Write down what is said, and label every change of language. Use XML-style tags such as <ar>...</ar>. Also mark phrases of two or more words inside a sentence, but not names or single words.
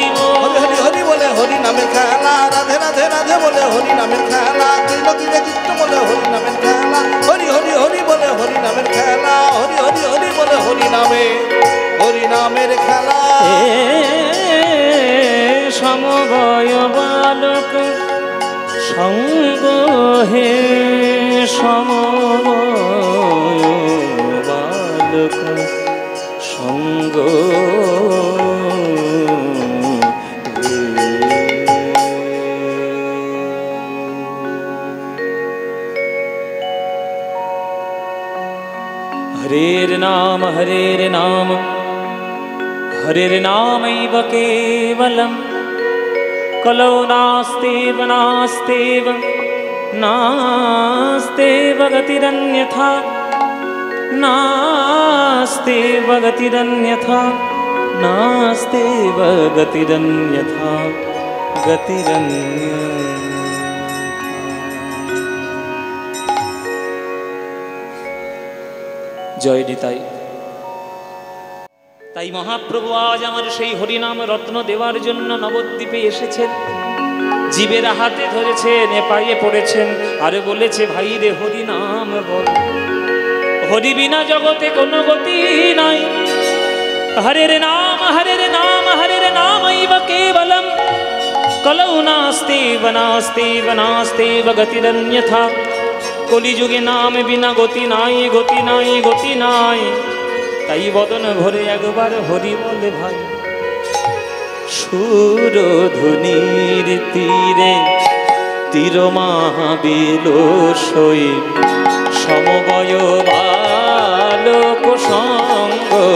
<bn>হরি হরি হরি বলে হরি নামের খেলা, রাধে রাধে রাধে বলে হরি নামের খেলা, কৃষ্ণ কৃষ্ণ কৃষ্ণ বলে হরি নামের খেলা, হরি হরি হরি বলে হরি নামের খেলা, হরি হরি হরি বলে হরি নামের খেলা। সমবয় বালক সঙ্গ হে সমবয় বালক সঙ্গ</bn> <sa>हरेर नाम हरेर नामैव केवलं कलौ नास्तेव नास्तेव नास्तेव गतिरन्यथा नास्तेव गतिरन्यथा नास्तेव गतिरन्यथा गतिरन्यथा।</sa> <bn>জয় নিতাই। তাই মহাপ্রভু আজ আমার সেই হরিনাম রত্ন দেওয়ার জন্য নবদ্বীপে এসেছেন, জীবের হাতে ধরেছেন, পায়ে পড়েছেন, আর বলেছে ভাই রে হরিনাম বল, হরি বিনা জগতে কোনো গতি নাই।</bn> <sa>হরের নাম হরের নাম হরের নামৈব কেবলম কলৌ নাস্তেব নাস্তেব নাস্তেব গতিরন্যথা।</sa> <bn>কলিযুগে নাম বিনা গতি নাই, গতি নাই, গতি নাই। তাই বদন ভরে একবার হরি বলে ভাই। সুরধুনির তীরে তীর মাহাবিল সই সমবয় বালক সঙ্গ।</bn>